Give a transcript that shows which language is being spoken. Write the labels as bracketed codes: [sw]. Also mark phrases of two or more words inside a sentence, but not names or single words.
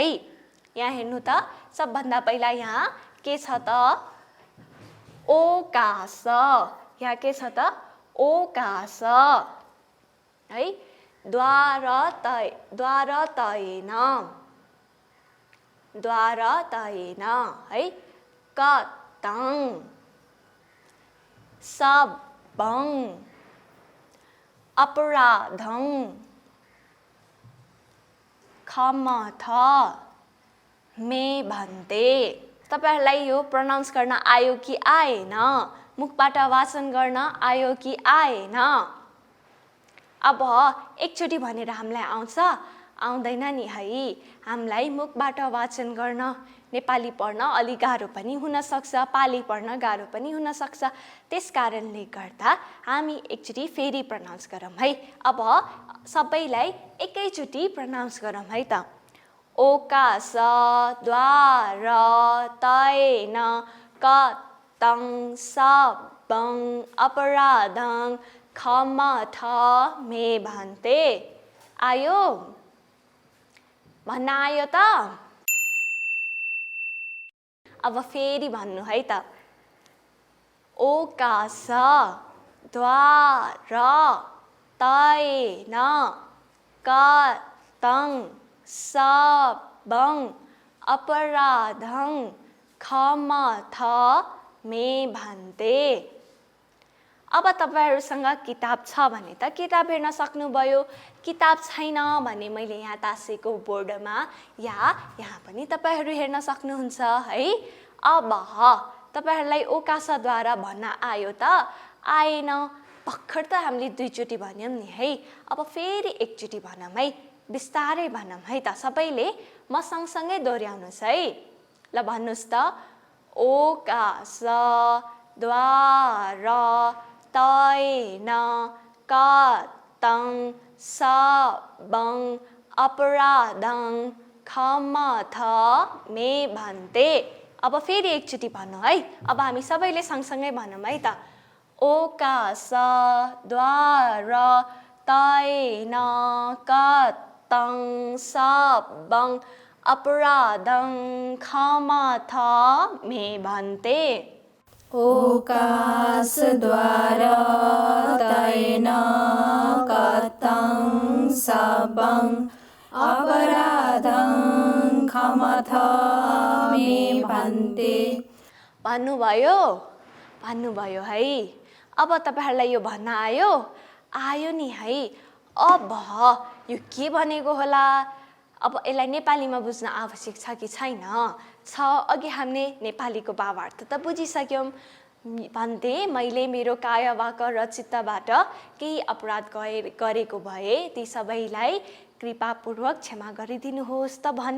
[ne] यहाँ हेर्नु त, सबभन्दा पहिला यहाँ के छ त? ओकास। यहाँ के छ त? ओकास है। [pi] द्वारतयेन, द्वारतयेन है। कतं सबं अपराधं क्षमथ मे भन्ते। [ne] तपाईँहरूलाई यो प्रनाउन्स गर्न आयो कि आएन? मुखबाट वाचन गर्न आयो कि आएन? अब एकचोटि भनेर हामीलाई आउँछ? आउँदैन नि है। हामीलाई मुखबाट वाचन गर्न नेपाली पढ्न अलि गाह्रो पनि हुनसक्छ, पाली पढ्न गाह्रो पनि हुनसक्छ। त्यस कारणले गर्दा हामी एकचोटि फेरि प्रनाउन्स गरौँ है। अब सबैलाई एकैचोटि प्रनाउन्स गरौँ है त। [pi] ओकास द्वारतयेन कतं सबं अपराधं क्षमथ मे भन्ते। [ne] आयो? भन्न आयो त? अब फेरि भन्नु है त। [pi] ओकास द्वारतयेन कतं सबं अपराधं क्षमथ मे भन्ते। [ne] अब तपाईँहरूसँग किताब छ भने त किताब हेर्न सक्नुभयो। किताब छैन भने मैले यहाँ तासेको बोर्डमा या यहाँ पनि तपाईँहरू हेर्न सक्नुहुन्छ है। अब तपाईँहरूलाई ओकासद्वारा भन्न आयो त? आएन। भर्खर त हामीले दुईचोटि भन्यौँ नि है। अब फेरि एकचोटि भनौँ है, बिस्तारै भनौँ है त। सबैले म सँगसँगै दोहोऱ्याउनुहोस् है। ल भन्नुहोस् त। [pi] ओकास द्वारतयेन कतं सबं अपराधं क्षमथ मे भन्ते। [ne] अब फेरि एकचोटि भन्नु है। अब हामी सबैले सँगसँगै भनौँ है त। [pi] ओकास द्वारतयेन कतं सबं अपराधं क्षमथ मे भन्ते। ओकास द्वारतयेन कतं सबं अपराधं क्षमथ मे भन्ते। [ne] भन्नुभयो? भन्नुभयो है। अब तपाईँहरूलाई यो भन्न आयो? आयो नि है। अब यो के भनेको होला? अब यसलाई नेपालीमा बुझ्न आवश्यक छ कि छैन? छ। अघि हामीले नेपालीको भावार्थ त बुझिसक्यौँ। भन्ते मैले मेरो काय, वाक र चित्तबाट केही अपराध गरेको भए ती सबैलाई कृपापूर्वक क्षमा गरिदिनुहोस् त भने।